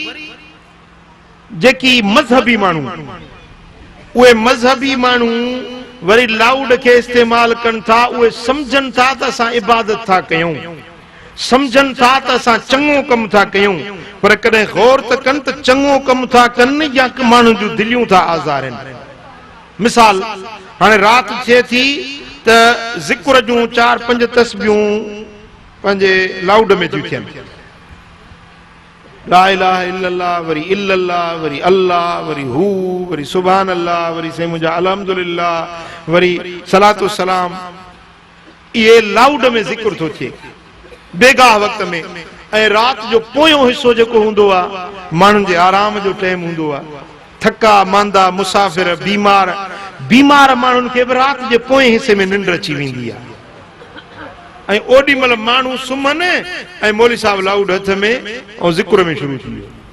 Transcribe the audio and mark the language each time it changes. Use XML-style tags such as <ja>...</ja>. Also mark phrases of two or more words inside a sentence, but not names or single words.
<sd>जेकी मज़हबी माण्हू उहे मज़हबी माण्हू वरी लाउड खे इस्तेमाल कनि था उहे सम्झनि था त असां इबादत था कयूं सम्झनि था त असां चङो कमु था कयूं पर कॾहिं गौर त कनि त चङो कमु था कनि या माण्हुनि जूं दिलियूं था आज़ारनि मिसाल हाणे राति थिए थी त ज़िक्र जूं 4-5 तस्बीहूं पंहिंजे लाउड में थियूं थियनि</sd> <ar>لا إله إلا الله वरी इल्लल्लाह वरी अल्लाह वरी हू वरी سبحان الله</ar> <sd>वरी से मुंहिंजा</sd> <ar>अल्हम्दुलिल्लाह वरी صلاة سلام</ar> <sd>ये लाउड में जिक्र थो थिए बेगाह वक्त में ऐं राति जो पोयों हिस्सो जेको हूंदो आहे माण्हुनि जे आराम जो टाइम हूंदो आहे थका मांदा मुसाफ़िर बीमार माण्हुनि खे बि राति जे पोएं हिस्से में निंड अची वेंदी आहे ऐं ओॾी महिल माण्हू सुम्हनि ऐं मौली साहब लाउड हथ में ऐं ज़िक्र में शुरू थी वियो</sd>